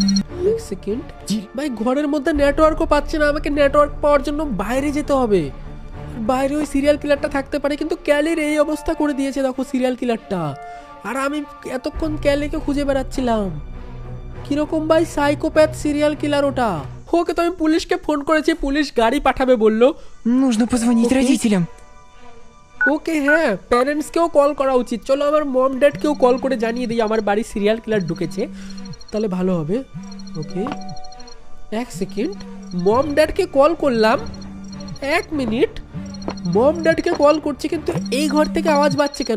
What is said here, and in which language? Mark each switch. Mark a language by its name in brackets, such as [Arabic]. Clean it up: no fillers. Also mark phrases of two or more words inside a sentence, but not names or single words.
[Bangla] 1 সেকেন্ড ভাই, ঘরের মধ্যে নেটওয়ার্কও পাচ্ছে না, আমাকে নেটওয়ার্ক পাওয়ার জন্য বাইরে যেতে হবে। বাইরে ওই [English] serial killerটা [Bangla] থাকতে পারে, কিন্তু ক্যালির এই অবস্থা করে দিয়েছে দেখো [English] serial killerটা। [Bangla] আর আমি এতক্ষণ ক্যালিকে খুঁজে বেড়াচ্ছিলাম। কিরকম ভাই [English] psychopath serial killer [Bangla] ওটা। ওকে, তো আমি পুলিশকে ফোন করেছি, পুলিশ গাড়ি পাঠাবে বললো। [Russian] Нужно позвонить родителям. [Bangla] ওকে হ্যাঁ, প্যারেন্টসকেও কল করা উচিত। চলো আমার [English] mom dadকেও [Bangla] কল করে জানিয়ে দিই আমার বাড়ি [English] serial killer [Bangla] ঢুকেছে, তাহলে ভালো হবে। ওকে 1 সেকেন্ড, [English] mom dadকে [Bangla] কল করলাম। 1 মিনিট, [English] mom dadকে [Bangla] কল করছে, কিন্তু এই ঘর থেকে আওয়াজ পাচ্ছে কেন?